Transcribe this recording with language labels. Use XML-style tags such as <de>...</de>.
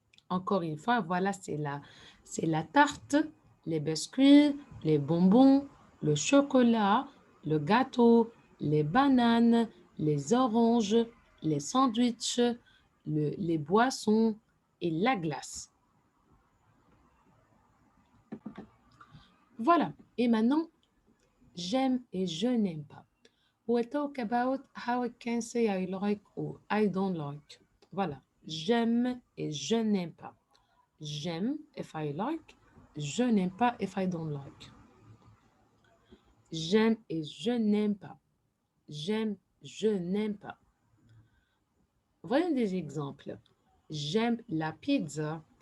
<fr>Encore une fois, voilà, c'est la tarte, les biscuits, les bonbons, le chocolat, le gâteau, les bananes, les oranges, les sandwichs, les boissons et la glace. Voilà. Et maintenant, j'aime et je n'aime pas.</fr> <en>We'll talk about how I can say I like or I don't like.</en> <fr>Voilà. J'aime et je n'aime pas. J'aime</fr> <en>if I like.</en> <fr>Je n'aime pas</fr> <en>if I don't like.</en> <fr>J'aime et je n'aime pas. J'aime, je n'aime pas. Voyons des exemples. J'aime la pizza.</fr>